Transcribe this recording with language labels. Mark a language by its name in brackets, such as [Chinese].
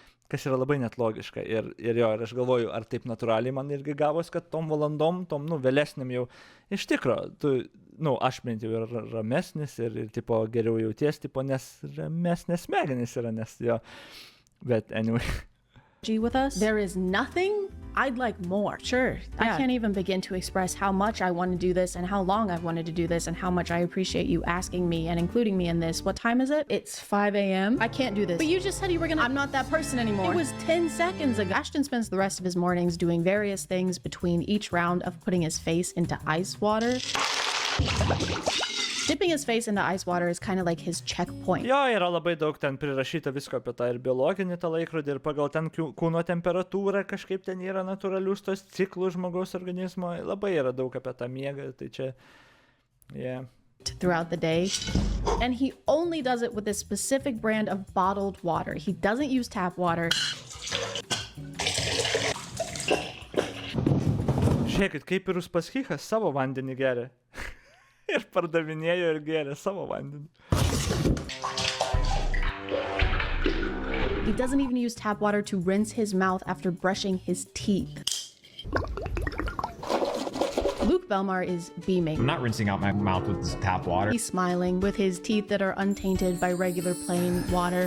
[Lithuanian] Kas yra labai net logiška. Ir aš galvoju, ar taip natūraliai man irgi gavos, kad tom valandom, vėlesniam jau iš tikro, aš bent jau yra ramesnis ir tipo geriau jauties, tipo, nes ramesnės smegenys yra, nes jo, bet anyway. [English] With us, there is nothing I'd like more. Sure. Yeah. I can't even begin to express how much I want to do this and how long I've wanted to do this and how much I appreciate you asking me and including me in this. What time is it? It's 5 a.m. I can't do this. But you just said you were gonna... I'm not that person anymore. It was 10 seconds ago. Ashton spends the rest of his mornings doing various things between each round of putting his face into ice water. Dipping his face into ice water is kind of like his checkpoint. [Lithuanian] Jo, yra labai daug ten prirašyta visko apie tą ir biologinį tą laikrodį, ir pagal ten kūno temperatūrą kažkaip ten yra natūralius tos ciklus žmogaus organizmo. Labai yra daug apie tą miegą, tai čia, yeah. [English] Throughout the day. And he only does it with a specific brand of bottled water. He doesn't use tap water. [Lithuanian] Žiūrėkit, kaip ir Uspaskichas savo vandenį geria. Ir pardavinėjo ir geria savo vandenį. [English] He doesn't even use tap water to rinse his mouth after brushing his teeth. Luke Belmar is beaming. I'm not rinsing out my mouth with this tap water. He's smiling with his teeth that are untainted by regular plain water.